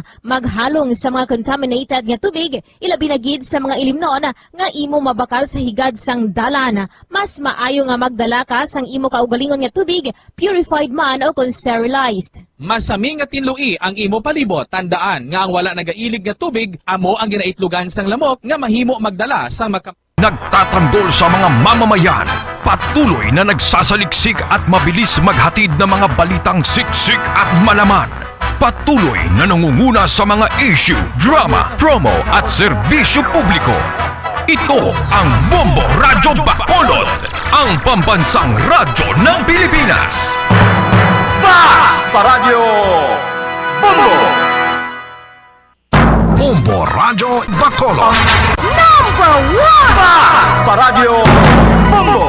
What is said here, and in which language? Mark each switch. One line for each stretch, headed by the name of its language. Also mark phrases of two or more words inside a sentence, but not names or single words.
Hiligaynon: Maghalong sa mga contaminated nga tubig, ilabi na gid sa mga ilimnon nga imo mabakal sa higad sang dalan. Mas maayo nga magdala ka sang imo kaugalingon nga tubig, purified man o kung sterilized. Masami nga tinlui ang imo palibot. Tandaan nga ang wala nagailig nga tubig amo ang ginaitlugan sang lamok nga mahimo magdala sang
Filipino: Nagtatanggol sa mga mamamayan, patuloy na nagsasaliksik at mabilis maghatid ng mga balitang siksik at malaman. Patuloy na nangunguna sa mga issue, drama, promo at serbisyo publiko. Ito ang Bombo Radyo Bacolod, ang pambansang radyo ng Pilipinas. Paradyo Bombo! Bombo Radyo Bacolod. Number 1! Paradyo Bombo!